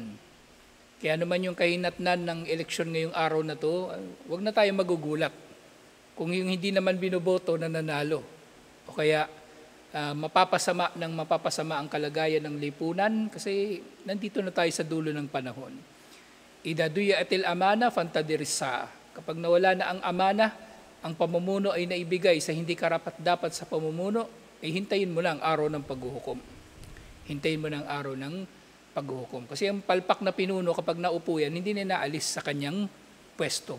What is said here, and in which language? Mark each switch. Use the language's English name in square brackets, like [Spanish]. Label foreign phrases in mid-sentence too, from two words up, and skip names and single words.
[Filipino] Kaya naman yung kahinatnan ng eleksyon ngayong araw na to, wag na tayo magugulat. Kung yung hindi naman binoboto na nanalo. O kaya, mapapasama ang kalagayan ng lipunan kasi nandito na tayo sa dulo ng panahon. [Arabic] Idha duyatil amana fantadirisa. [Filipino] Kapag nawala na ang amana, ang pamumuno ay naibigay sa hindi karapat-dapat sa pamumuno, ay hintayin mo lang araw ng paghuhukom. Hintayin mo ng araw ng paghuhukom. Kasi ang palpak na pinuno, kapag naupo yan, hindi na naalis sa kanyang pwesto.